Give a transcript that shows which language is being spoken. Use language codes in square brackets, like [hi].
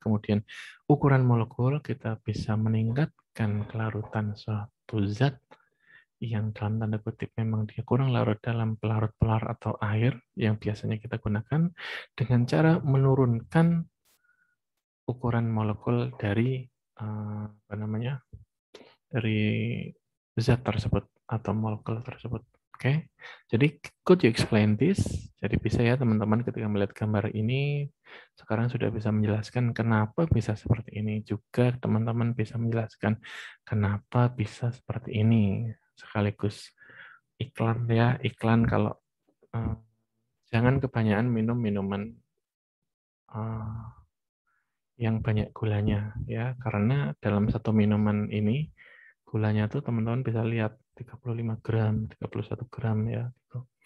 [id] Kemudian ukuran molekul kita bisa meningkatkan kelarutan suatu zat yang dalam tanda kutip memang dia kurang larut dalam pelarut polar atau air yang biasanya kita gunakan dengan cara menurunkan ukuran molekul dari apa namanya dari zat tersebut atau molekul tersebut. Oke, jadi [en] could you explain this? [id] Jadi bisa ya teman-teman ketika melihat gambar ini sekarang sudah bisa menjelaskan kenapa bisa seperti ini. Juga teman-teman bisa menjelaskan kenapa bisa seperti ini. Sekaligus iklan ya, iklan kalau jangan kebanyakan minum minuman yang banyak gulanya ya, karena dalam satu minuman ini gulanya tuh teman-teman bisa lihat 35 gram, 31 gram ya gitu.